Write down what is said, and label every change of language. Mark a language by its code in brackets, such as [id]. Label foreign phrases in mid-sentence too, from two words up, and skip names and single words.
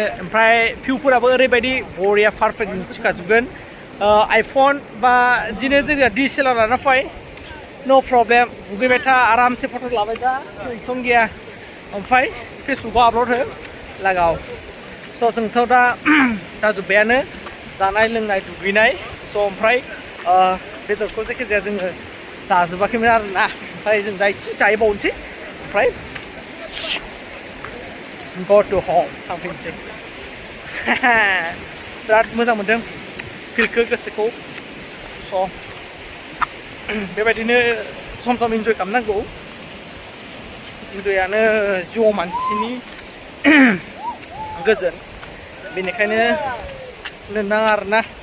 [brx] ओमफ्राय भिउफोराबो ओरैबायदि बरिया पारफेक्ट मिथिखाजोबगोन आइफन बा बिदिनो जोंना DSLR लाना फै [en] no problem [brx] दुगैबाय था आरामसे फट' लाबाय था टेनसन गैया ओमफ्राय फेसबुकआव आपल'ड हो लागाव स' जोंथ' दा जाजोब्बायानो जानाय लोंनाय दुगैनाय स' ओमफ्राय बेदरखौ जायखिजाया जोङो जाजोबाखैमोन आरोना ओमफ्राय जों दा एसे जाहैबावनोसै ओमफ्राय [en] go to home [brx] थांफिनसै बिराद मोजां मोनदों फिलखौ गोसोखौ स' बेबायदिनो सम सम इन्जय खालामनांगौ इन्जयानो जिउआव मानसिनि गोजोन बेनिखायनो लोंनाङा आरोना